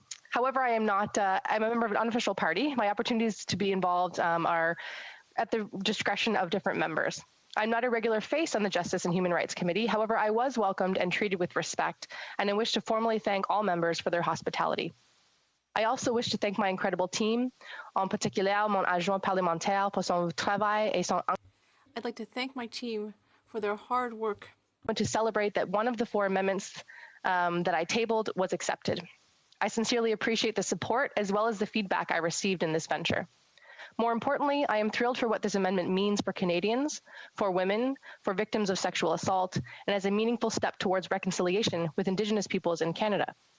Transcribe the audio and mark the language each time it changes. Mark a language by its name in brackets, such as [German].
[English] However, I'm a member of an unofficial party. My opportunities to be involved are at the discretion of different members. I'm not a regular face on the Justice and Human Rights Committee. However, I was welcomed and treated with respect, and I wish to formally thank all members for their hospitality. I also wish to thank my incredible team, [French] en particulier mon adjoint parlementaire pour son travail et son... [English] I'd like to thank my team for their hard work. I want to celebrate that one of the 4 amendments that I tabled was accepted. I sincerely appreciate the support as well as the feedback I received in this venture. More importantly, I am thrilled for what this amendment means for Canadians, for women, for victims of sexual assault, and as a meaningful step towards reconciliation with Indigenous peoples in Canada.